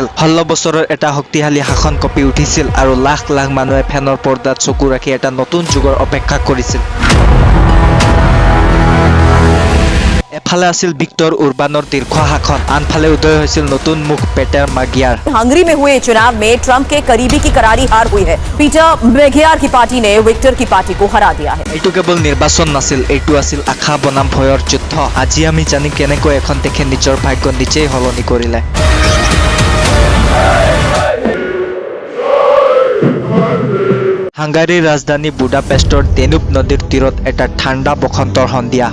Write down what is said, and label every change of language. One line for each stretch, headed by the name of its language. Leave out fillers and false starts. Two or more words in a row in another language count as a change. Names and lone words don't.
Assamese: 16 বছৰৰ এটা শক্তিশালী শাসন কঁপি উঠিছিল আৰু লাখ লাখ মানুহে ফেনৰ পৰ্দাত চকু ৰাখি এটা নতুন যুগৰ অপেক্ষা কৰিছিল। এফালে আছিল ভিক্টৰ উৰ্বানৰ দীৰ্ঘ শাসন, আনফালে উদয় হৈছিল নতুন মুখ পেটাৰ মাগিয়াৰ।
Hindi: हंगरी में हुए चुनाव में ट्रंप के करीबी की करारी हार हुई है। पीटर मैगियार की पार्टी ने विक्टर की पार्टी को हरा दिया है।
Assamese: এইটো কেৱল নিৰ্বাচন নাছিল, এইটো আছিল আশা বনাম ভয়ৰ যুদ্ধ। আজি আমি জানিম কেনেকৈ এখন দেশে নিজৰ ভাগ্য নিজেই সলনি কৰিলে। হাংগাৰীৰ ৰাজধানী বুডাপেষ্টৰ ডেনুব নদীৰ তীৰত এটা ঠাণ্ডা বসন্তৰ সন্ধিয়া।